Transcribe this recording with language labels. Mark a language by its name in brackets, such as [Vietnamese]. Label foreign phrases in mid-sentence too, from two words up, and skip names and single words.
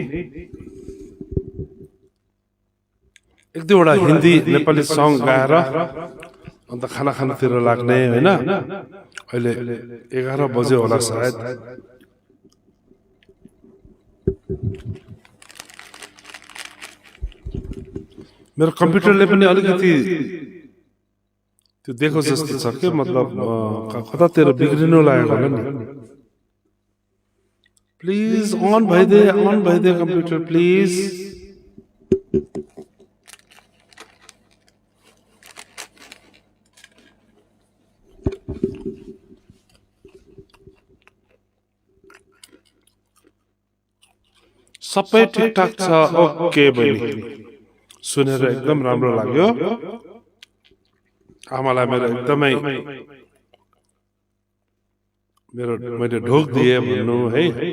[Nepali] एक दुईवटा हिन्दी नेपाली सङ गाएर अन्त खाना खानातिर लाग्ने होइन अहिले 11 बजे होला सायद मेरो कम्प्युटरले पनि अलिकति त्यो देखो जस्तो छ के मतलब कतातिर बिग्रिनु लागेको होला नि [English] please on [Nepali] भइदे कंप्यूटर प्लीज सबै ठिकठाक छ ओके बहिनी सुनेर एकदम राम्रो लाग्यो आमालाई मेरो एकदमै मैले ढोक दिए भन्नु है